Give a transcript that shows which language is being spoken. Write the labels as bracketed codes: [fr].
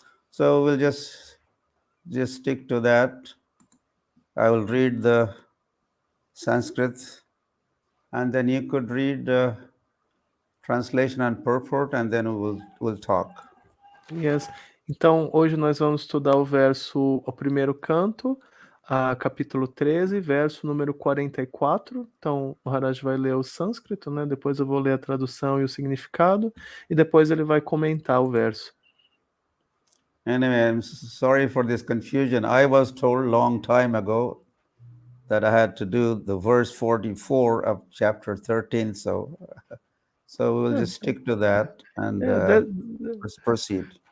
[en] So we'll just stick to that. I will read the Sanskrit, and then you could read translation and purport, and then we'll talk. Yes. [pt] Então, hoje nós vamos estudar o primeiro canto, capítulo 13, verso número 44. Então, o Maharaj vai ler o sânscrito, né? Depois eu vou ler a tradução e o significado, e depois ele vai comentar o verso. [en] Anyway, I'm sorry for this confusion. I was told long time ago that I had to do the verse 44 of chapter 13, so we'll just stick to that and let's proceed.